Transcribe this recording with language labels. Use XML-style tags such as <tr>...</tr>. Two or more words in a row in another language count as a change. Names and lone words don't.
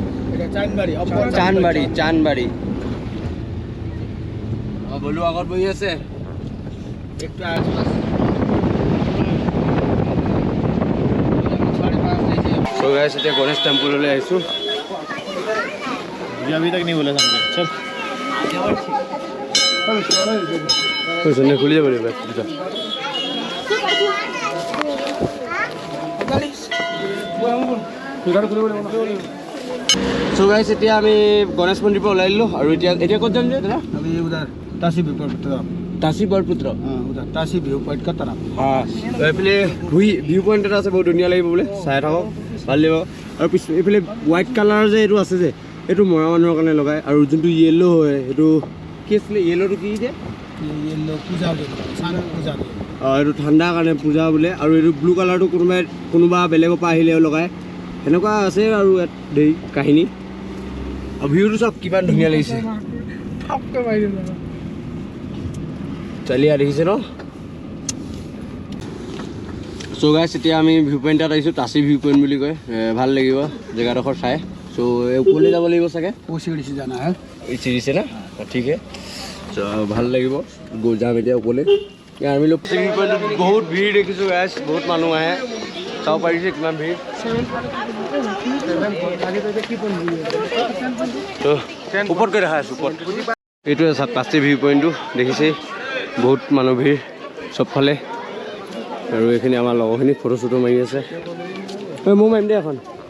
<as>চানবাৰী অঁ বলো আগত বহি আছে</as> <en>so guys</en> <as>এতিয়া গণেশ টেম্পললৈ আহিছোঁ</as> <hi>अभी तक नहीं बोला समझे चल</hi> <as>খুলি যাব লাগিব So guys, এতিয়া আমি গণেশ মন্দিৰৰ পৰা ওলাই দিলোঁ আৰু এতিয়া ক'ত যাম যে দাদা?</as> <hi>अभी उधर तासी व्यू पॉइंट तरफ</hi> <as>তাচি বৰপুত্ৰ</as> <hi>उधर तासी व्यू पॉइंट का तरफ</hi> <as>এইফালে</as> <en>view point</en> <as>এটা আছে বহুত ধুনীয়া লাগিব বোলে চাই থাকক ভাল লাগিব আৰু এইফালে</as> <en>white colour</en> <as>যে এইটো আছে যে এইটো মৰা মানুহৰ কাৰণে লগায় আৰু যোনটো য়েল্ল' হয় সেইটো কি আছিলে য়েল্ল'টো কি যে</as> <hi>ये लोग पूजा के पूजा के</hi> <as>এইটো ঠাণ্ডাৰ কাৰণে পূজা বোলে আৰু এইটো</as> <en>blue colour</en> <as>কোনোবা বেলেগৰ পৰা আহিলেও লগায় সেনেকুৱা আছে আৰু ইয়াত দেৰি কাহিনী আৰু ভিউটো চব কিমান ধুনীয়া লাগিছে চালিয়া দেখিছে ন</as> <en>so guys</en> <as>এতিয়া আমি</as> <en>view point</en> <as>এটাত আহিছোঁ তাচি ভিউ পইণ্ট বুলি কয় ভাল লাগিব জেগাডোখৰ চাই চ' ওপৰলৈ যাব লাগিব চাগে</as> <hi>वो सीढ़ी से जाना है</hi> <as>চিৰিছে না ঠিকে চ' ভাল লাগিব যাম এতিয়া ওপৰলৈ আমি লোক ভিউ পইণ্টত বহুত ভিৰ দেখিছোঁ গাইছ বহুত মানুহ আহে চাব পাৰিছে কিমান ভিৰ ওপৰত গৈ দেখা আছোঁ ওপৰত এইটোৱে তাচি ভিউ পইণ্টটো দেখিছেই বহুত মানুহ ভিৰ চবফালে আৰু এইখিনি আমাৰ লগৰখিনি ফটো চটো মাৰি আছে মই মাৰিম দেই এখন</as>